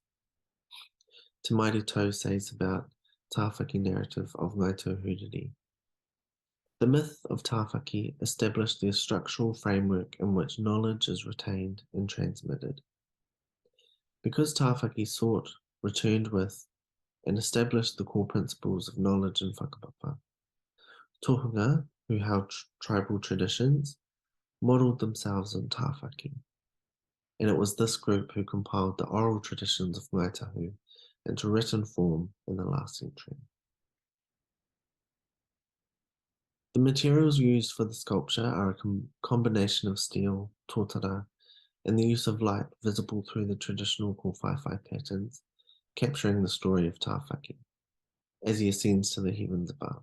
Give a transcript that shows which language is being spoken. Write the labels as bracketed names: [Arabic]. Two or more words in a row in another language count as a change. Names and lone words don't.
[English] Te Maire Tau says about Tāwhaki narrative of Ngaitua Huriri. The myth of Tāwhaki established the structural framework in which knowledge is retained and transmitted. Because Tāwhaki sought, returned with, and established the core principles of knowledge and whakapapa, tohunga, who held tribal traditions, modelled themselves on Tāwhaki, and it was this group who compiled the oral traditions of Ngāi Tahu into written form in the last century. The materials used for the sculpture are a combination of steel, tōtara, and the use of light visible through the traditional kōwhaiwhai patterns, capturing the story of Tāwhaki as he ascends to the heavens above.